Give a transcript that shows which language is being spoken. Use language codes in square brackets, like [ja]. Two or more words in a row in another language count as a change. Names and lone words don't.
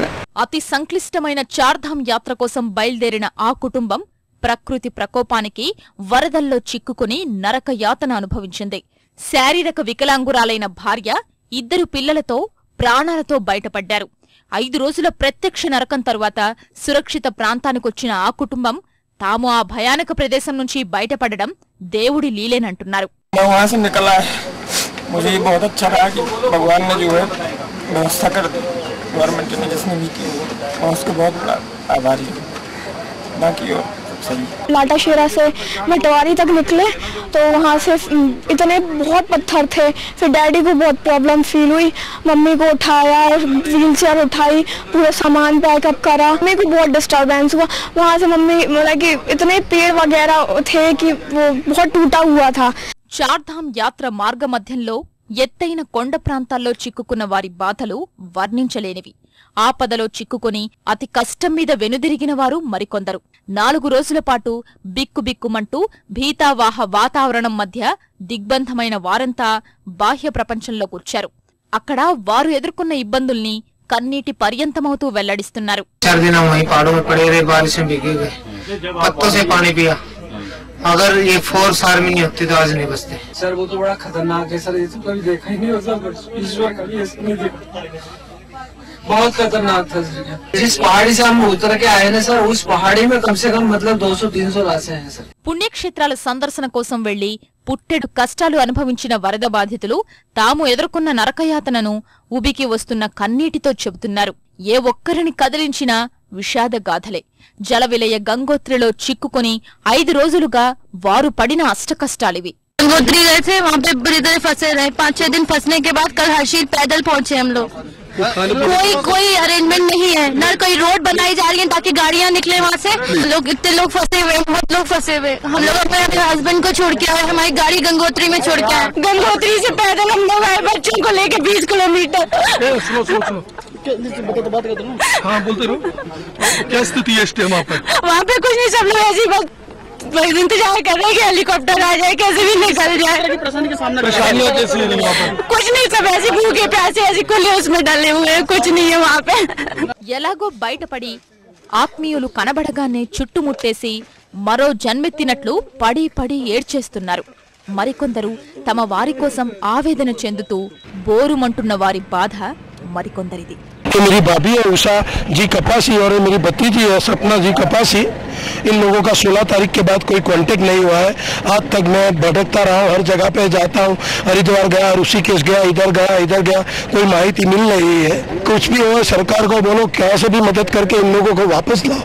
[te] అతి సంక్లిష్టమైన చార్ధామ్ యాత్ర కోసం బయల్దేరిన ఆ కుటుంబం ప్రకృతి ప్రకోపానికి వరదల్లో చిక్కుకుని నరక యాతన అనుభవించింది. శారీరక వికలాంగురాలైన భార్య, 2 పిల్లలతో ప్రాణాలతో బయటపడ్డారు. 5 రోజుల ప్రత్యక్ష నరకం తరువాత సురక్షిత ప్రాంతానికొచ్చిన ఆ కుటుంబం తాము ఆ భయానక ప్రదేశం నుంచి బయటపడడం దేవుడి లీలేనంటున్నారు. [hi] गवर्नमेंट ने जिसने भी की मैं उसको बहुत बड़ा आभारी हूँ। बाकी और सही। लाटाशेरा से मटवारी तक निकले तो वहाँ से इतने बहुत पत्थर थे। फिर डैडी को बहुत [en] problem feel [hi] हुई, मम्मी को उठाया, [en] wheel chair [hi] उठाई, पूरा सामान पैकअप करा। मम्मी को बहुत डिस्टर्बेंस हुआ। वहाँ से मम्मी मतलब कि इतने पेड़ वगैरह थे कि वो बहुत टूटा हुआ था। [te] చార్ధామ్ యాత్ర మార్గ మధ్యంలో ఎత్తైన కొండ ప్రాంతాల్లో చిక్కుకున్న వారి బాధలు వర్ణించలేనివి. ఆపదలో చిక్కుకుని అతి కష్టం మీద వెనుదిరిగిన వారు మరికొందరు. 4 రోజుల పాటు బిక్కుబిక్కుమంటూ భీతావాహ వాతావరణం మధ్య దిగ్బంధమైన వారంతా బాహ్య ప్రపంచంలో కూర్చారు. అక్కడ వారు ఎదుర్కొన్న ఇబ్బందుల్ని కన్నీటి పర్యంతమవుతూ వెల్లడిస్తున్నారు. [hi] अगर ये फोर्स आर्मी नहीं होती तो आज नहीं बचते सर। वो तो बड़ा खतरनाक है सर, ये तो कभी देखा ही नहीं होता। ईश्वर कभी ऐसा नहीं देखा, बहुत खतरनाक था सर। जिस पहाड़ी से हम उतर के आए ना सर, उस पहाड़ी में कम से कम मतलब 200-300 लाशें हैं सर। [te] పుణ్యక్షేత్రాల సందర్శన కోసం వెళ్లి పుట్టెడు కష్టాలు అనుభవించిన వరద బాధితులు తాము ఎదుర్కొన్న నరకయాతనను ఉబికి వస్తున్న కన్నీటితో చెబుతున్నారు. ఏ ఒక్కరిని కదిలించినా విషాద గాథలే. జలవిలయ గంగోత్రిలో చిక్కుకుని 5 రోజులుగా వారు పడిన అష్టకష్టాలివి. [hi] गंगोत्री गए थे, वहाँ पे बुरी तरह फंसे रहे। 5-6 दिन फंसने के बाद कल हर्षिल पैदल पहुँचे हम लोग। कोई अरेंजमेंट नहीं है, न कोई रोड बनाई जा रही है ताकि गाड़ियाँ निकले वहाँ से। लोग इतने लोग फंसे हुए, बहुत लोग फंसे हुए। हम लोग अपने हस्बैंड को छोड़ के आए, हमारी गाड़ी गंगोत्री में छोड़ के आए। गंगोत्री से पैदल हम लोग आए बच्चों को लेके 20 किलोमीटर। हाँ बोलते रहो, क्या स्थिति है वहाँ पे कुछ नहीं, सब लोग ऐसी बस इंतजार कर रहे हैं कि हेलीकॉप्टर आ जाए, कैसे भी निकल जाए। कुछ नहीं, सब ऐसे भूखे प्यासे ऐसे खुले उसमें डले हुए, कुछ नहीं है वहाँ पे। [te] ఎలాగో బయటపడి ఆత్మీయులు కనబడగానే చుట్టుముట్టేసి మరో జన్మెత్తినట్లు పడి పడి ఏడ్చేస్తున్నారు. మరికొందరు తమ వారి కోసం ఆవేదన చెందుతూ బోరుమంటున్న వారి బాధ మరికొందరిది. [hi] मेरी भाभी है उषा जी कपासी और मेरी भतीजी है सपना जी कपासी। इन लोगों का 16 तारीख के बाद कोई कांटेक्ट नहीं हुआ है। आज तक मैं भटकता रहा हूँ, हर जगह पे जाता हूँ, हरिद्वार गया, ऋषिकेश गया, इधर गया, कोई माहिती मिल नहीं है। कुछ भी हो सरकार को बोलो, कैसे भी मदद करके इन लोगों को वापस लाओ।